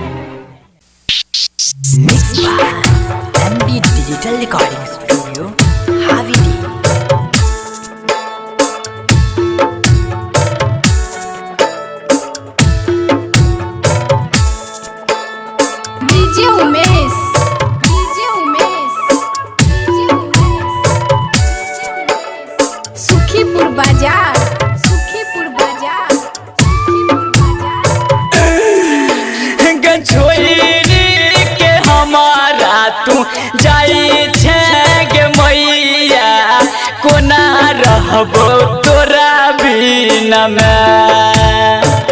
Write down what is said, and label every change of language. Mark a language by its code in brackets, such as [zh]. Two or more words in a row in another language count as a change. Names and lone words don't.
[en] Mixed by MB Digital Recording Studio, Havidi. DJ Umesh, [mai] सुखीपुर बाजार, छोरी के हमारा तू जाई छे गे मैया कोना रहबो तोरा बिना में